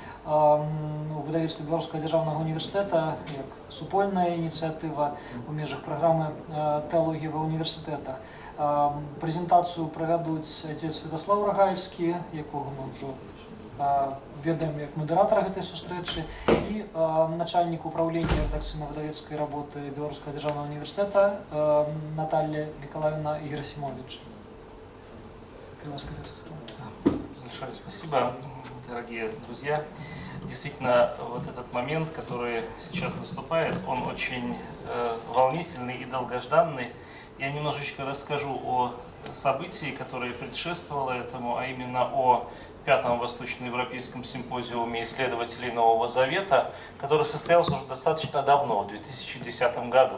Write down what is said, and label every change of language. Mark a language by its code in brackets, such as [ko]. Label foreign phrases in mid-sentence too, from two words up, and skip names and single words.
[be] у выдавецтве Беларускага дзяржаўнага універсітэта як супольная ініцыятыва ў межах праграмы тэалогіі ва універсітэтах. Прэзентацыю правядуць отец Святослав Рагальскі, якога мы ўжо ведаем як модератора гэтай сустрэчы, і начальнік управлення редакцыйна-выдавецкай работы Беларускага дзяржаўнага універсітэта Наталья Николаевна Герасимович. [ru] Большое спасибо, дорогие друзья. Действительно, вот этот момент, который сейчас наступает, он очень волнительный и долгожданный. Я немножечко расскажу о событии, которое предшествовало этому, а именно о 5-м Восточноевропейском симпозиуме исследователей Нового Завета, который состоялся уже достаточно давно, в 2010 году.